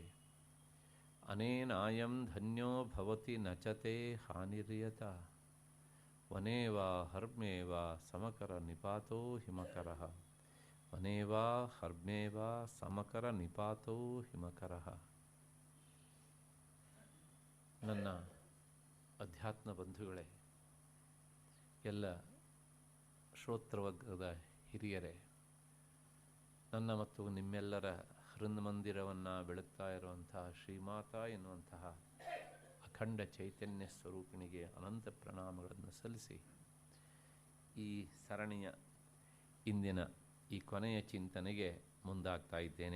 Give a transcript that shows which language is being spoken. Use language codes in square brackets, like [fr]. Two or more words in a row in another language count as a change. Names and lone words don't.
[sa] ಅನೇನಾಯಂ ಧನ್ಯೋ ಭವತಿ ನಚತೆ ಹಾನಿರ್ಯತ ವನೇ ವಾ ಹರ್ಮ್ಯೇ ವಾ ಸಮಕರ ನಿಪಾತೋ ಹಿಮಕರಃ. ವನೇ ವಾ ಹರ್ಮ್ಯೇ ವಾ ಸಮಕರ ನಿಪಾತೋ ಹಿಮಕರಃ. [kn] ನನ್ನ ಅಧ್ಯಾತ್ಮ ಬಂಧುಗಳೇ, ಎಲ್ಲ ಶ್ರೋತೃವರ್ಗದ ಹಿರಿಯರೇ, ನನ್ನ ಮತ್ತು ನಿಮ್ಮೆಲ್ಲರ ಹೃನ್ಮಂದಿರವನ್ನು ಬೆಳಗ್ತಾ ಇರುವಂತಹ ಶ್ರೀಮಾತಾ ಎನ್ನುವಂತಹ ಅಖಂಡ ಚೈತನ್ಯ ಸ್ವರೂಪಿಣಿಗೆ ಅನಂತ ಪ್ರಣಾಮಗಳನ್ನು ಸಲ್ಲಿಸಿ ಈ ಸರಣಿಯ ಇಂದಿನ ಈ ಕೊನೆಯ ಚಿಂತನೆಗೆ ಮುಂದಾಗ್ತಾ ಇದ್ದೇನೆ.